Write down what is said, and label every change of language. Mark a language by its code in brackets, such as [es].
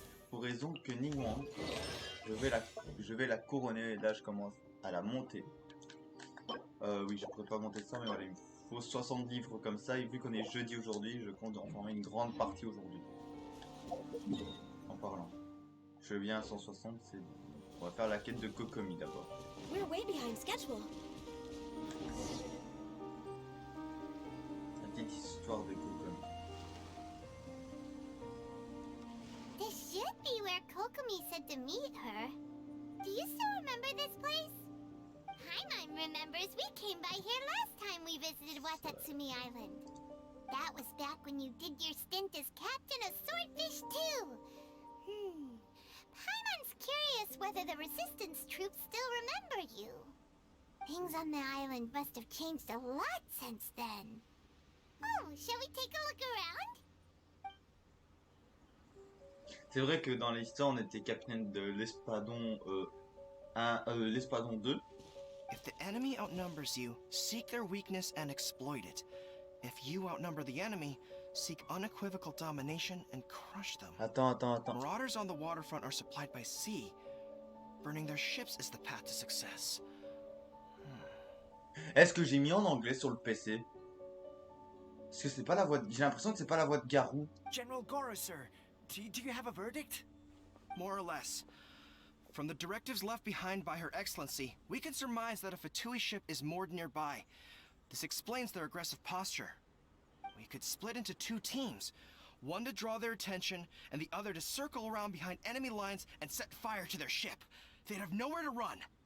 [fr] Pour raison que Ningguang, je vais la, je vais la couronner et là je commence à la monter. Oui, je pourrais pas monter ça, mais voilà, il me faut 70 livres comme ça et vu qu'on est jeudi aujourd'hui, je compte en former une grande partie aujourd'hui. En parlant. Je viens à 160, c'est bon. On va faire la quête de Kokomi d'abord. [en] We're way behind schedule. [fr] La petite histoire de Kokomi. [en] This should be where Kokomi said to meet her. Do you still remember this place? Paimon remembers we came by here last time we visited Watatsumi Island. That was back when you did your stint as captain of Swordfish too. Paimon's curious whether the resistance troops still remember you. Things on the island must have changed a lot since then. Oh, shall we take a look around? [fr] C'est vrai que dans l'histoire, on était capitaine de l'espadon l'espadon 2. [en] If the enemy outnumbers you, seek their weakness and exploit it. If you outnumber the enemy, seek unequivocal domination and crush them. [fr] Attends. [en] Marauders on the waterfront are supplied by sea. Burning their ships is the path to success. [fr] Est-ce que j'ai mis en anglais sur le PC? Parce que c'est pas la voix de... J'ai l'impression que c'est pas la voix de Garou. [en] General Goro, sir, do you have a verdict? More or less. From the directives left behind by Her Excellency, we can surmise that a Fatui ship is moored nearby. This explains their aggressive posture. We could split into two teams, one to draw their attention, and the other to circle around behind enemy lines and set fire to their ship. They'd have nowhere to run.